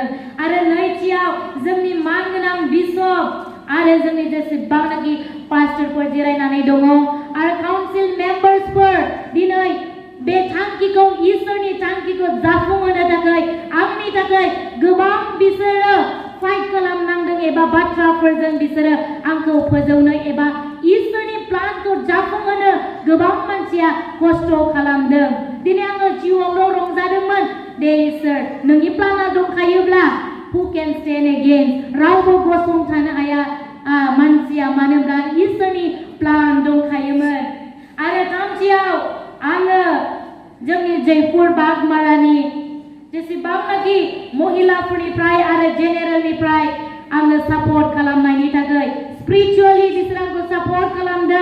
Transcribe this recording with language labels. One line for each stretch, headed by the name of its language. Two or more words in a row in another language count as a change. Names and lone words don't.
Bodo: आरो नैथियाव जोंनि मानगोनां बिशप आरो जोंनि जेसेबांनाखि पास्टरफोर जिरायनानै दङ आरो
English: council members
Bodo: दिनै बे थांखिखौ इसोरनि थांखिखौ जाफुंहोनो थाखाय आंनि थाखाय गोबां बिसोरो फाइट खालामनांदों एबा बाथ्राफोरजों बिसोरो आंखौ फोजौनो एबा इसोरनि प्लानखौ जाफुंहोनो गोबां मानसिया खस्थ' खालामदों। दिनै आङो जिउआवल' रंजादोंमोन। दे इसोर, नोंनि प्लाना दंखायोब्ला
English: who can stand against?
Bodo: रावबो गसंथानो हाया मानसिया, मानो होनब्ला इसोरनि प्लान दंखायोमोन। आरो थामथियाव आङो जोंनि जयपुर बागमारानि जेसेबांनाखि महिलाफोरनिफ्राय आरो जेनेरेलनिफ्राय आङो सापर्ट खालामनायनि थाखाय स्पिरिचुवेलि बिसोर आंखौ सापर्ट खालामदों।